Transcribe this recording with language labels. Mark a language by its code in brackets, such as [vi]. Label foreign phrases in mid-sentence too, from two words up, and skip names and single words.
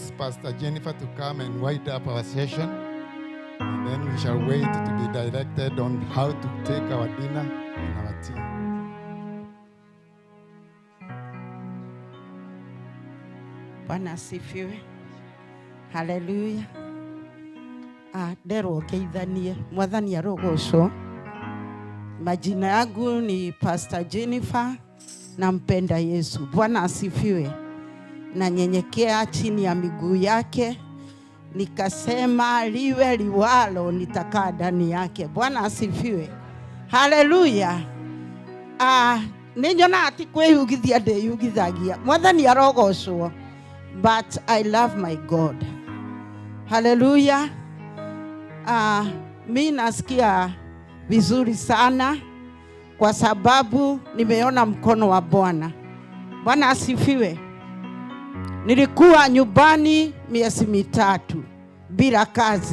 [en] Pastor Jennifer to come and wind up our session. And then we shall wait to be directed on how to take our dinner and our tea. [sw] Bwana asifiwe. Haleluya. [ki] Ndero geithanie mwathani arogocwo. [sw] Majina yangu ni Pastor Jennifer, nampenda Yesu. Bwana asifiwe. Na nyenyekea chini ya miguu yake, nikasema liwe liwalo, nitakaa ndani yake. Bwana asifiwe. Haleluya. [ki] Ninyona ati kwihugithia ndiyugithagia. Mwathani arogocwo. [en] But I love my God. [sw] Haleluya. Mimi nasikia vizuri sana kwa sababu nimeona mkono wa Bwana. Bwana asifiwe. Nilikuwa nyumbani miezi mitatu bila kazi.